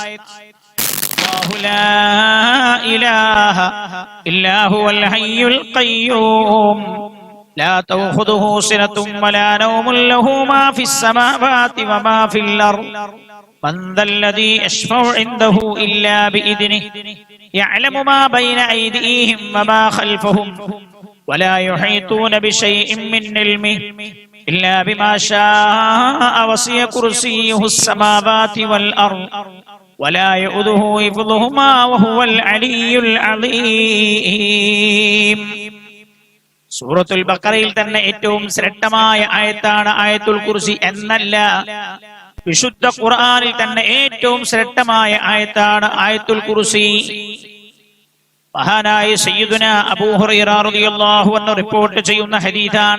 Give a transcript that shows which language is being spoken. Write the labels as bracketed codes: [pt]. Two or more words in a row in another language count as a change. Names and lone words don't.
[ar] الله لا إله إلا هو الحي القيوم لا تأخذه سنة ولا نوم له ما في السماوات وما في الأرض من ذا الذي يشفع عنده إلا بإذنه يعلم ما بين أيديهم وما خلفهم ولا يحيطون بشيء من علمه إلا بما شاء وسع كرسيه السماوات والأرض ولا يؤوده حفظهما وهو العلي العظيم. [ml] സൂറത്തുൽ ബഖറയിൽ തന്നെ ഏറ്റവും ശ്രേഷ്ഠമായ ആയത്താണ് ആയത്തുൽ കുർസി എന്നല്ല, വിശുദ്ധ ഖുർആനിൽ തന്നെ ഏറ്റവും ശ്രേഷ്ഠമായ ആയത്താണ് ആയത്തുൽ കുർസി. മഹാനായ സയ്യിദുനാ അബൂ ഹുറൈറ [ar] رضي الله عنه [ml] റിപ്പോർട്ട് ചെയ്യുന്ന ഹദീസാണ്.